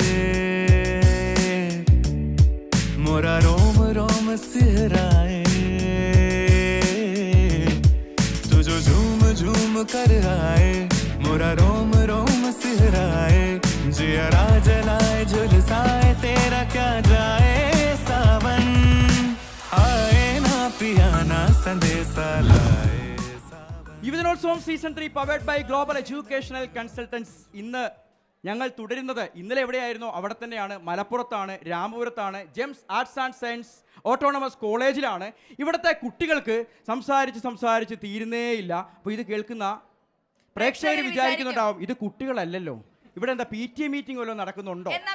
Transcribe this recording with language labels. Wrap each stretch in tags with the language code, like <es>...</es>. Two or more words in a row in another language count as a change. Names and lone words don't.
<hi>मोरा रोम रोम सिहराए, तू जो झूम झूम कर आए, मोरा रोम रोम सिहराए, जियरा जलाए झुलसाए तेरा क्या जाए सावन, आए ना पियाना संदेशा लाए सावन.</hi> <ml>യുവജനോത്സവം സീസൺ 3</ml> <en>powered by</en> <ml>ഗ്ലോബൽ എഡ്യൂക്കേഷണൽ കൺസൾട്ടൻസ്. ഇന്ന് ഞങ്ങൾ തുടരുന്നത് ഇന്നലെ എവിടെയായിരുന്നോ അവിടെ തന്നെയാണ്, മലപ്പുറത്താണ്, രാമപുരത്താണ്, ജെംസ് ആർട്സ് ആൻഡ് സയൻസ് ഓട്ടോണമസ് കോളേജിലാണ്. ഇവിടുത്തെ കുട്ടികൾക്ക് സംസാരിച്ച് തീരുന്നേയില്ല. അപ്പോൾ ഇത് കേൾക്കുന്ന പ്രേക്ഷകർ വിചാരിക്കുന്നുണ്ടാവും ഇത് കുട്ടികളല്ലല്ലോ, ഇവിടെ എന്താ</ml> <en>PTA meeting</en> <ml>വല്ലതും നടക്കുന്നുണ്ടോ?</ml>